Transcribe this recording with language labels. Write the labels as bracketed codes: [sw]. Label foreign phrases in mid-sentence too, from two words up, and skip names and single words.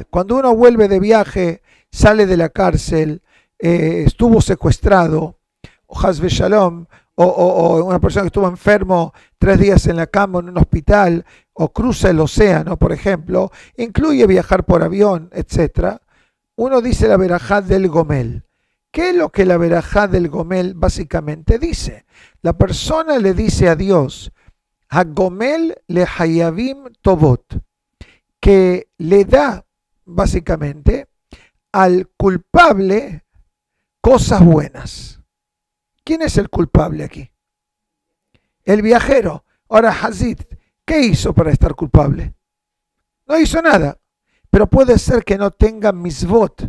[es] Cuando uno vuelve de viaje, sale de la cárcel, estuvo secuestrado, o [he] חס ושלום, [es] o una persona que estuvo enfermo 3 días en la cama en un hospital, o cruza el océano, por ejemplo, incluye viajar por avión, etc. Uno dice la verajá del Gomel. ¿Qué es lo que la verajá del Gomel básicamente dice? La persona le dice a Dios, [he] הגומל לחייבים טובות, [es] que le da básicamente al culpable cosas buenas. ¿Quién es el culpable aquí? El viajero. Ahora Hazid, ¿qué hizo para estar culpable? No hizo nada, pero puede ser que no tenga misbot.